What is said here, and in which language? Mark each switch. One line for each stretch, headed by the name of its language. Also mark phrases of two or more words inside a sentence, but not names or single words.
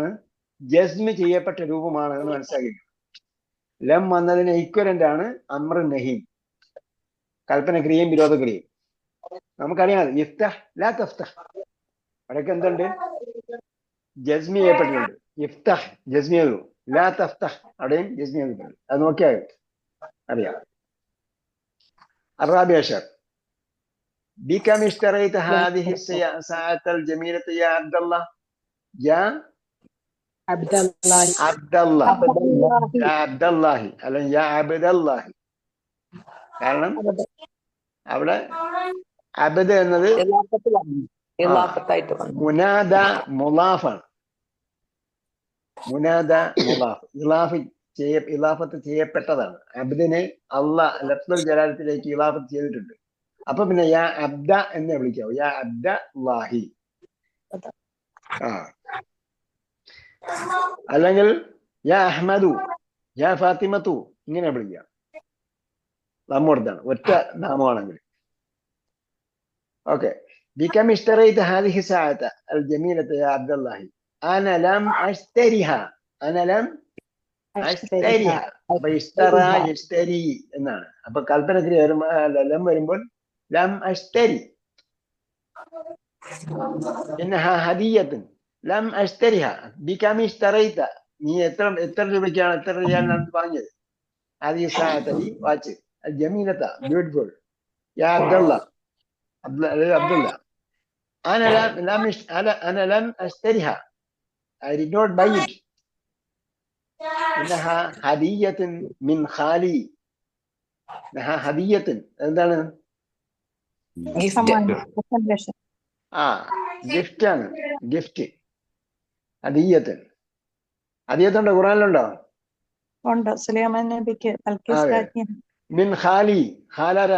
Malayalam: ജസ്മ് ചെയ്യപ്പെട്ട രൂപമാണ് എന്ന് മനസ്സിലാക്കി. ലം വന്നതിന് ഇക്വലന്റ് ആണ് അമ്രും നഹിയും, കൽപ്പന ക്രിയയും വിരോധ ക്രിയയും. നമുക്കറിയാം
Arabic: افتح لا تفتح,
Malayalam: അവിടെയൊക്കെ എന്തുണ്ട്? ജസ്മി ചെയ്യപ്പെട്ടിട്ടുണ്ട്. ഇഫ്തഹ് ജസ്മി ചെയ്തു,
Arabic: لا تفتح
Malayalam: അവിടെയും ജസ്മി ചെയ്തിട്ടുണ്ട്. അത് നോക്കിയാൽ അറിയാം.
Arabic: الرابع عشر بكم اشتريت هذه الساعة الجميلة يا عبد الله؟ يا عبد الله يا عبد الله അല്ല يا عبد الله.
Malayalam: കാരണം അവിടെ അബദ് എന്നത് മുനാദ മുലാഫാണ്. മുനാദ മുലാഫ് ഇലാഫ് ഇലാഫത്ത് ചെയ്യപ്പെട്ടതാണ്. അബ്ദിനെ അള്ളാഹ് ലഫ്ദുൽ ജലാലത്തിലേക്ക് ഇലാഫത്ത് ചെയ്തിട്ടുണ്ട്. അപ്പൊ പിന്നെ
Arabic: يا عبد
Malayalam: എന്നെ വിളിക്കാവൂ.
Arabic: يا عبد الله.
Malayalam: ആ അല്ലെങ്കിൽ
Arabic: يا أحمدُ يا فاطمةُ
Malayalam: ഇങ്ങനെ വിളിക്കാം. നമ്മോടത്താണ് ഒറ്റ നാമമാണെങ്കിൽ. ഓക്കെ.
Arabic: بكم اشتريت هذه الساعة الجميلة يا عبد الله؟ أنا لم أشتريها. أنا لم أشتريها.
Malayalam: അപ്പൊ
Arabic: اشترى يشتري
Malayalam: എന്നാണ്. അപ്പൊ കൽപ്പനക്രിയ ലം വരുമ്പോൾ
Arabic: لم أشتري. إنها هدية لم أشتريها. بكم اشتريت?
Malayalam: നീ എത്ര രൂപയ്ക്കാണ് എത്ര രൂപയാണ് വാങ്ങിയത്?
Arabic: هذه الساعة
Malayalam: ഈ വാച്ച്
Arabic: الجميلة beautiful يا عبد الله. عبد الله أنا لم أشتريها.
English: I did not buy it.
Arabic: إنها هدية من خالي. إنها هدية എന്താണ്?
Malayalam: ഗിഫ്റ്റ്. ഗിഫ്റ്റ് ആണ്. ഗിഫ്റ്റ് ഹദിയത്ത്. ഹദിയത്തുണ്ടോ? ഖുർആനിലുണ്ടോ? ഉണ്ട്. സുലൈമാൻ നബിക്ക്
Arabic: من خالي. ഖാലാരാ?